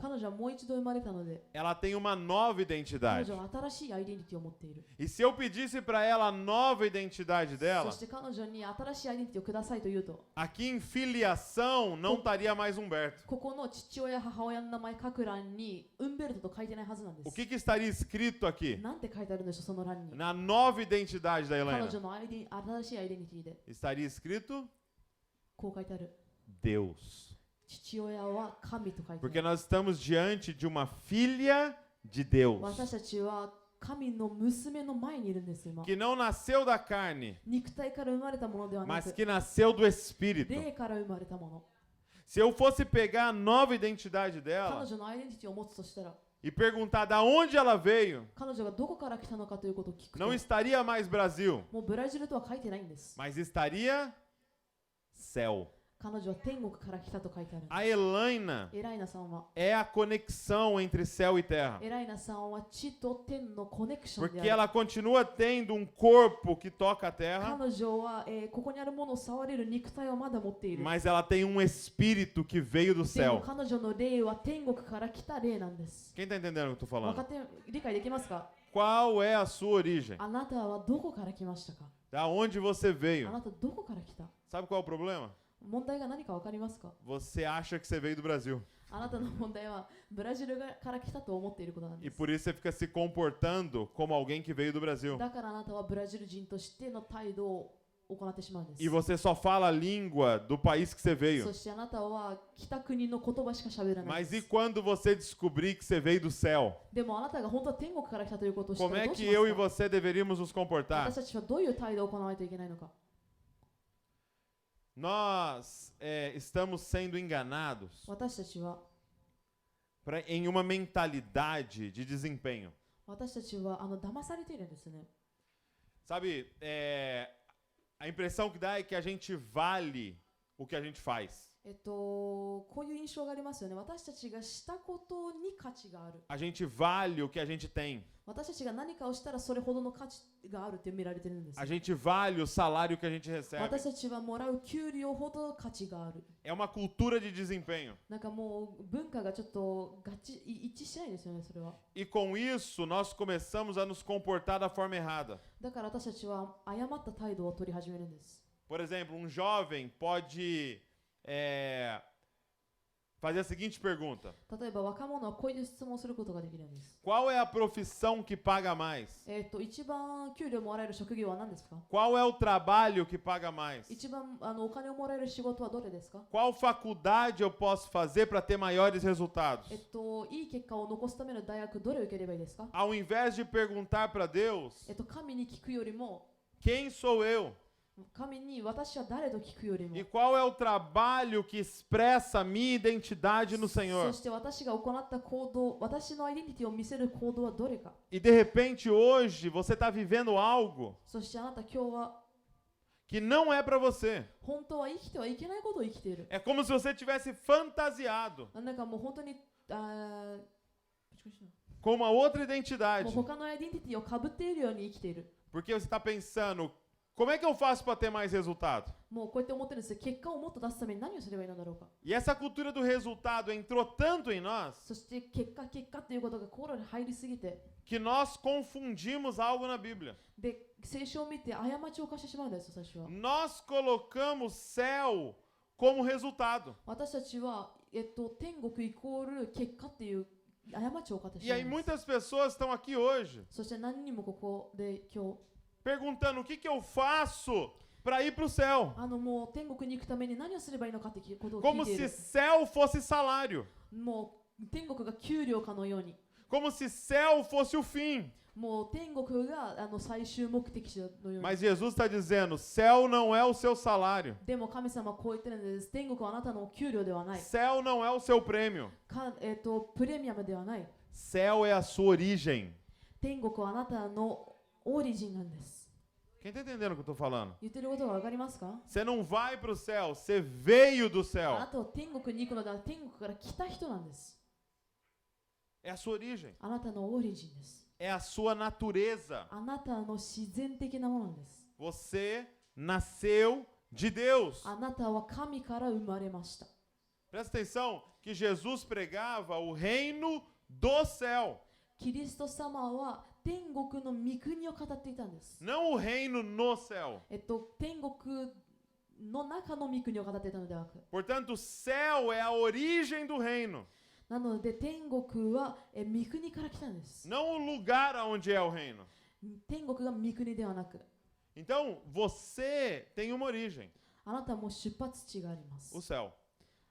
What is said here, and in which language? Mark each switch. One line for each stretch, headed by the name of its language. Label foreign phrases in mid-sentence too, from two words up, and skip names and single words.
Japanese: 彼女はもう一度生まれたので、
Portuguese: ela tem uma nova
Japanese: 彼
Portuguese: identidade.
Japanese: 女は新しいアイデンティティを持っている。
Portuguese: E se eu pedisse para ela a nova identidade
Japanese: そ
Portuguese: dela,
Japanese: して彼女に新しいアイデンティティをくださいと言うと、
Portuguese: aqui em filiação não estaria mais Humberto.
Japanese: ここの父親母親の名前書く欄にウンベルトと書いてないはずなんで
Portuguese: O
Japanese: す。
Portuguese: que estaria escrito aqui?
Japanese: なんて書いてあるんでしょう、その欄に。
Portuguese: Na nova identidade da
Japanese: 彼
Portuguese: Elaina,
Japanese: 女の新しいアイデンティティで
Portuguese: estaria escrito
Japanese: こう書いてある。
Portuguese: Deus.
Japanese: 父親は神と書いてあ
Portuguese: Porque
Japanese: る。
Portuguese: nós estamos diante de uma filha de Deus,
Japanese: 私たちは神の娘の前にいるんです今。
Portuguese: que não nasceu da carne,
Japanese: 肉体から生まれたものではな
Portuguese: mas
Japanese: く、
Portuguese: que nasceu do Espírito.
Japanese: 霊から生まれたもの。
Portuguese: Se eu fosse pegar a nova identidade
Japanese: 彼
Portuguese: dela
Japanese: 女のアイデンティティを持つとしたら、
Portuguese: e perguntar da onde ela veio,
Japanese: 彼女がどこから来たのかということを聞くと、
Portuguese: não estaria mais Brasil,
Japanese: もうブラジルとは書いてないんです。
Portuguese: mas estaria céu.
Japanese: 彼女は天国から来たと書いてある。
Portuguese: A Elaina
Japanese: エライナさんは、
Portuguese: é a conexão entre céu e terra,
Japanese: エライナさんは地と天のコネクションで
Portuguese: porque
Japanese: ある。
Portuguese: ela continua tendo um corpo que toca a terra,
Japanese: 彼女は、ここにあるものを触れる肉体をまだ持っている。
Portuguese: mas ela tem um espírito que veio do
Japanese: でも
Portuguese: céu.
Japanese: 彼女の霊は天国から来た霊なんです。
Portuguese: Quem está entendendo o que eu estou
Japanese: 分か
Portuguese: falando?
Japanese: って理解できますか？
Portuguese: Qual é a sua origem?
Japanese: あなたはどこから来ましたか？
Portuguese: Da onde você
Japanese: あ
Portuguese: veio?
Japanese: なたどこから来た？
Portuguese: Sabe qual é o problema?
Japanese: 問題が何か分かりますか？
Portuguese: Você acha que você veio do Brasil.
Japanese: あなたの問題はブラジルから来たと思っていることなん
Portuguese: E
Japanese: です。
Portuguese: por isso você fica se comportando como alguém que veio do Brasil.
Japanese: だからあなたはブラジル人としての態度を行ってしまうんです。
Portuguese: E você só fala a língua do país que você
Japanese: そ
Portuguese: veio.
Japanese: してあなたは北国の言葉しか喋らないん
Portuguese: Mas
Japanese: で
Portuguese: e
Japanese: す。
Portuguese: quando você descobrir que você veio do céu?
Japanese: でもあなたが本当は天国から来たということを知った
Portuguese: Como
Japanese: ら
Portuguese: é
Japanese: どう
Portuguese: que
Japanese: し
Portuguese: eu
Japanese: ま
Portuguese: e
Japanese: すか？
Portuguese: você deveríamos nos comportar?
Japanese: 私たちはどういう態度を行わないといけないのか？
Portuguese: Nós estamos sendo enganados
Japanese: 私たちは
Portuguese: em uma mentalidade de desempenho.
Japanese: 私たちは騙されているんですね。
Portuguese: Sabe, a impressão que dá é que a gente vale o que a gente faz.
Japanese: こういう印象がありますよね。私たちがしたことに価値がある。
Portuguese: A gente vale o que a gente tem.
Japanese: 私たちが何かをしたらそれほどの価値があるって見られてるんです。
Portuguese: A gente vale o salário que a gente recebe.
Japanese: 私たちはもらう給料ほど価値がある。
Portuguese: É uma cultura de desempenho.
Japanese: なんかもう文化がちょっと一致しないですよね、それは。
Portuguese: E com isso, nós começamos a nos comportar da forma errada.
Japanese: だから私たちは誤った態度を取り始めるんです。
Portuguese: Por exemplo, um jovem pode fazer a seguinte pergunta:
Japanese: 例えば若者はこういう質問をすることができるんです。
Portuguese: Qual é a profissão que paga mais?
Japanese: 一番給料もらえる職業は何ですか？
Portuguese: Qual é o trabalho que paga mais?
Japanese: 一番お金をもらえる仕事はどれですか？
Portuguese: Qual faculdade eu posso fazer para ter maiores resultados?
Japanese: いい結果を残すための大学どれを受ければいいですか？
Portuguese: Ao invés de perguntar para Deus,
Japanese: 神に聞くよりも
Portuguese: quem sou eu?
Japanese: 神に私は誰と聞くよりも
Portuguese: E qual é o trabalho que expressa a minha identidade no
Japanese: そ
Portuguese: Senhor?
Japanese: して私が行った行動、私のアイデンティティを見せる行動はどれか。
Portuguese: E de repente hoje você está vivendo algo
Japanese: そしてあなた今日は
Portuguese: que não é para você.
Japanese: 本当は生きてはいけないことを生きている。
Portuguese: É como se você tivesse fantasiado
Japanese: なんかもう本当に
Portuguese: com uma outra
Japanese: も
Portuguese: identidade.
Japanese: う他のアイデンティティをかぶっているように生きている。
Portuguese: Porque você está pensando, como é que eu faço para ter mais resultado?
Japanese: もうこうやって思ってるんですよ。結果をもっと出すために何をすればいいのだろうか。
Portuguese: E essa cultura do resultado entrou tanto em nós
Japanese: そして結果ということが心に入りすぎて、
Portuguese: que nós confundimos algo na Bíblia.
Japanese: で聖書を見て過ちを犯してしまうんですよ、最初は。
Portuguese: Nós colocamos céu como resultado.
Japanese: 私たちは、天国イコール結果っていう過ちを犯してし
Portuguese: E
Japanese: まう
Portuguese: aí
Japanese: んです。
Portuguese: muitas pessoas estão aqui hoje
Japanese: そして何人もここで今日
Portuguese: perguntando o que eu faço para ir para o céu.
Japanese: もう天国に行くために何をすればいいのかってことを聞
Portuguese: Como
Japanese: いてい
Portuguese: se
Japanese: る。
Portuguese: céu fosse salário.
Japanese: もう天国が給料かのように。
Portuguese: Como se céu fosse o fim.
Japanese: もう天国が最終目的地のように。
Portuguese: Mas Jesus está dizendo, céu não é o seu salário.
Japanese: でも神様はこう言ってるんです。天国はあなたの給料ではない
Portuguese: Céu não é o seu prêmio.
Japanese: プレミアムではない。
Portuguese: Céu é a sua origem.
Japanese: 天国はあなたのオリジンなんです。
Portuguese: Quem está entendendo o que eu estou falando?
Japanese: 言ってることがわかりますか？
Portuguese: Você não vai para o céu, você veio do
Japanese: あ
Portuguese: céu.
Japanese: なたは天国に行くのでは天国から来た人なんです。
Portuguese: É a sua origem.
Japanese: あなたのオリジンです。
Portuguese: É a sua natureza.
Japanese: あなたの自然的なものなんです。
Portuguese: Você nasceu de Deus.
Japanese: あなたは神から生まれました。
Portuguese: Presta atenção que Jesus pregava o reino do céu.
Japanese: キリスト様は天国の御国を語っていたんです。
Portuguese: Não o reino no céu.
Japanese: 天国の中の御国を語っていたのではなく。
Portuguese: Portanto, o céu é a origem do reino,
Japanese: なので天国は御国から来たんです。
Portuguese: não o lugar onde é o reino.
Japanese: 天国が御国ではなく。
Portuguese: Então, você tem uma origem,
Japanese: あなたも出発地があります
Portuguese: o。céu.